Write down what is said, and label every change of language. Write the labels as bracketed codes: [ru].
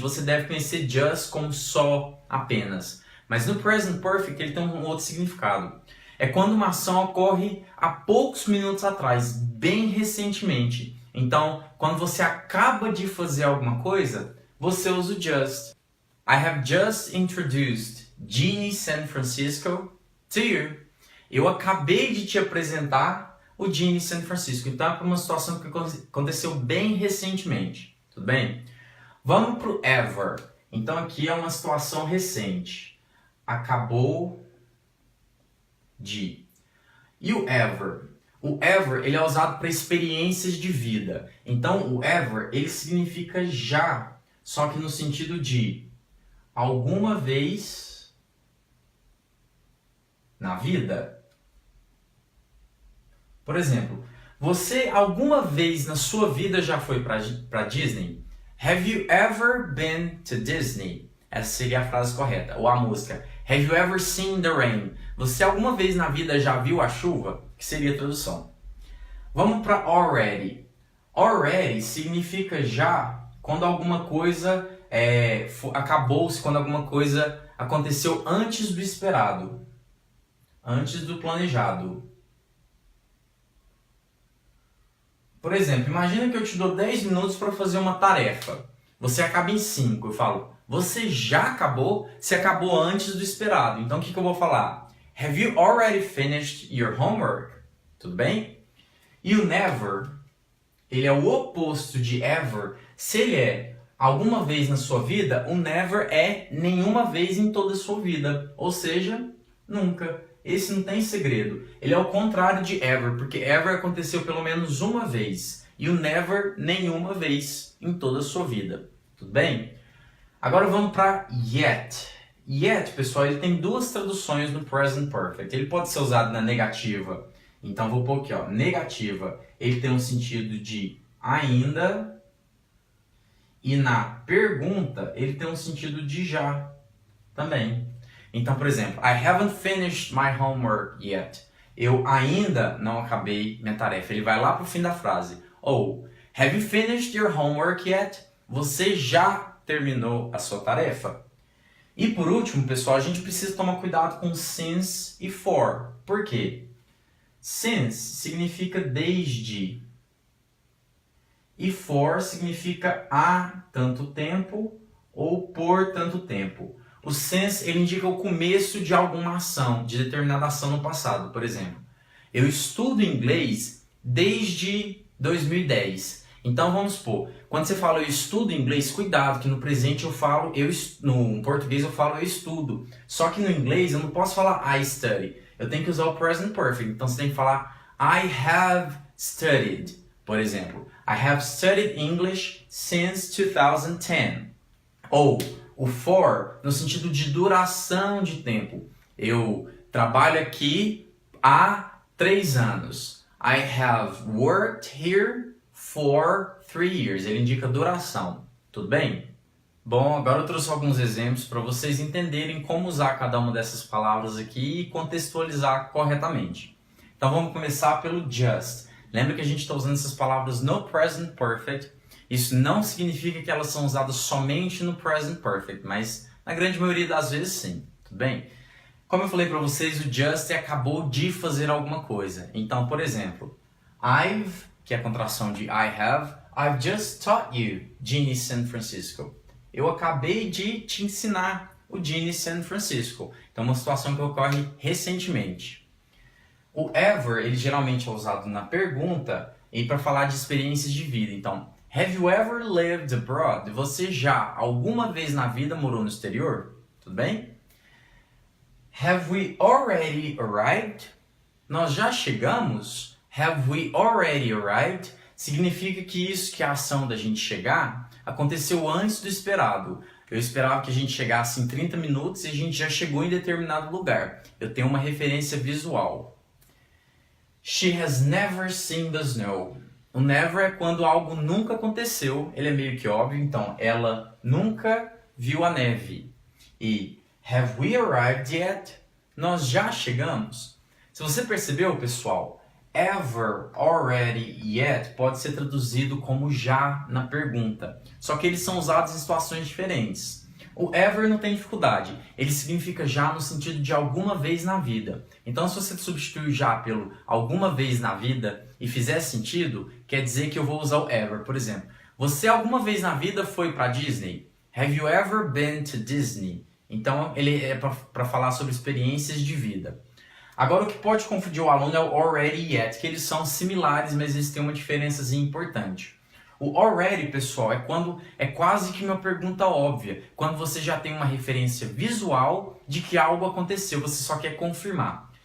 [pt] Você deve conhecer just como só, apenas. Mas no Present Perfect ele tem um outro significado. É quando uma ação ocorre há poucos minutos atrás, bem recentemente. Então, quando você acaba de fazer alguma coisa, você usa o just. [en] I have just introduced Ginny San Francisco to you. [pt] Eu acabei de te apresentar o Ginny San Francisco. Então, é para uma situação que aconteceu bem recentemente. Tudo bem? Vamos para o ever. Então, aqui é uma situação recente. Acabou de. E o ever? O ever ele é usado para experiências de vida. Então, o ever ele significa já, só que no sentido de alguma vez na vida. Por exemplo, você alguma vez na sua vida já foi para Disney? [en] Have you ever been to Disney? [pt] Essa seria a frase correta. Ou a música. [en] Have you ever seen the rain? [pt] Você alguma vez na vida já viu a chuva? Que seria a tradução. Vamos para already. Already significa já quando alguma coisa acabou-se, quando alguma coisa aconteceu antes do esperado, antes do planejado. Por exemplo, imagina que eu te dou 10 minutos para fazer uma tarefa. Você acaba em 5. Eu falo, você já acabou? Você acabou antes do esperado. Então o que eu vou falar? [en] Have you already finished your homework? [pt] Tudo bem? E o never, ele é o oposto de ever. Se ele é alguma vez na sua vida, o never é nenhuma vez em toda a sua vida. Ou seja, nunca. Esse não tem segredo. Ele é o contrário de ever, porque ever aconteceu pelo menos uma vez. E o never, nenhuma vez em toda a sua vida. Tudo bem? Agora vamos para yet. Yet, pessoal, ele tem duas traduções no present perfect. Ele pode ser usado na negativa. Então vou pôr aqui, ó, negativa. Ele tem um sentido de ainda. E na pergunta, ele tem um sentido de já também. Então, por exemplo, [en] I haven't finished my homework yet. [pt] Eu ainda não acabei minha tarefa. Ele vai lá para o fim da frase. Ou, [en] have you finished your homework yet? [pt] Você já terminou a sua tarefa? E por último, pessoal, a gente precisa tomar cuidado com since e for. Por quê? Since significa desde. E for significa há tanto tempo ou por tanto tempo. O since, ele indica o começo de alguma ação, de determinada ação no passado. Por exemplo, eu estudo inglês desde 2010. Então vamos supor, quando você fala eu estudo inglês, cuidado que no presente eu falo, no português eu falo eu estudo. Só que no inglês eu não posso falar [en] I study. [pt] Eu tenho que usar o present perfect. Então você tem que falar [en] I have studied. [pt] Por exemplo, [en] I have studied English since 2010. [pt] Ou o for no sentido de duração de tempo. Eu trabalho aqui há 3 anos. [en] I have worked here for 3 years. [pt] Ele indica duração. Tudo bem? Bom, agora eu trouxe alguns exemplos para vocês entenderem como usar cada uma dessas palavras aqui e contextualizar corretamente. Então vamos começar pelo just. Lembra que a gente está usando essas palavras no present perfect. Isso não significa que elas são usadas somente no present perfect, mas na grande maioria das vezes sim, tudo bem? Como eu falei para vocês, o just acabou de fazer alguma coisa. Então, por exemplo, [en] I've, [pt] que é a contração de [en] I have, I've just taught you [pt] Ginny San Francisco. Eu acabei de te ensinar o Ginny San Francisco. Então, uma situação que ocorre recentemente. O ever, ele geralmente é usado na pergunta e para falar de experiências de vida. Então, [en] have you ever lived abroad? [pt] Você já, alguma vez na vida, morou no exterior? Tudo bem? [en] Have we already arrived? [pt] Nós já chegamos? [en] Have we already arrived? [pt] Significa que a ação da gente chegar aconteceu antes do esperado. Eu esperava que a gente chegasse em 30 minutos e a gente já chegou em determinado lugar. Eu tenho uma referência visual. [en] She has never seen the snow. [pt] O never é quando algo nunca aconteceu, ele é meio que óbvio, então ela nunca viu a neve. E [en] have we arrived yet? [pt] Nós já chegamos? Se você percebeu, pessoal, ever, already, yet pode ser traduzido como já na pergunta. Só que eles são usados em situações diferentes. O ever não tem dificuldade, ele significa já no sentido de alguma vez na vida. Então se você substituir já pelo alguma vez na vida e fizer sentido, quer dizer que eu vou usar o ever. Por exemplo, você alguma vez na vida foi para Disney? [en] Have you ever been to Disney? [pt] Então ele é para falar sobre experiências de vida. Agora o que pode confundir o aluno é o already e yet, que eles são similares, mas eles têm uma diferençazinha importante. O already, pessoal, é quando é quase que uma pergunta óbvia, quando você já tem uma referência visual de que algo aconteceu, você só quer confirmar.